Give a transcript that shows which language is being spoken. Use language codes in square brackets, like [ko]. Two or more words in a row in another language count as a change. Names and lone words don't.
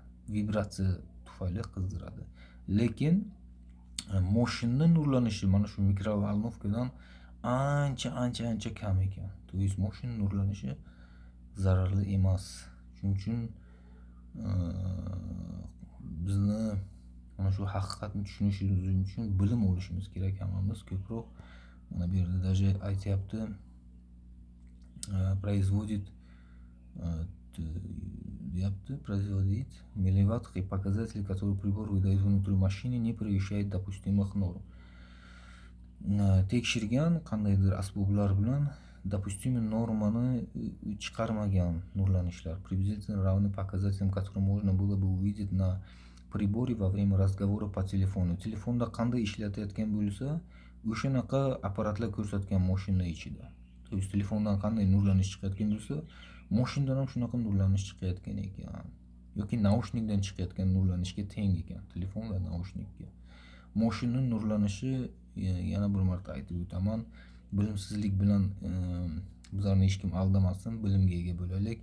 [uz] Vibratsiya tufayli qizdiradi. Lekin mashina nurlanishi mana shu mikrovolnovkadan ancha kam ekan. [ru] То есть [uz] mashina nurlanishi zararli emas. Shuning uchun bizni mana shu haqiqatni tushunishimiz uchun bilim olishimiz kerak hammamiz ko'proq. Mana bu yerda даже aytayapti, [ru] производит милливаттный показатель, который прибор выдает внутри машины, не превышает допустимых норм. [uz] Tekshirgan qandaydir asboblar bilan допустимый normani chiqarmagan nurlanishlar. [ru] Приблизительно равны показателям, которые можно было бы увидеть на приборе во время разговора по телефону. [uz] Telefonda qanday ishlatayotgan bo'lsa, o'shanaqa apparatlar ko'rsatgan mashina ichida. [ru] То есть [uz] telefondan qanday nurlanish chiqayotgan bo'lsa, mashinadan ham shunaqa nurlanish chiqayotgan ekan. Yoki naushnikdan chiqayotgan nurlanishga teng ekan, telefon va naushnikka. Mashina nurlanishi, yana bir marta aytib o'taman, bilimsizlik bilan bizlarni hech kim aldamasin, bilimga ega bo'laylik.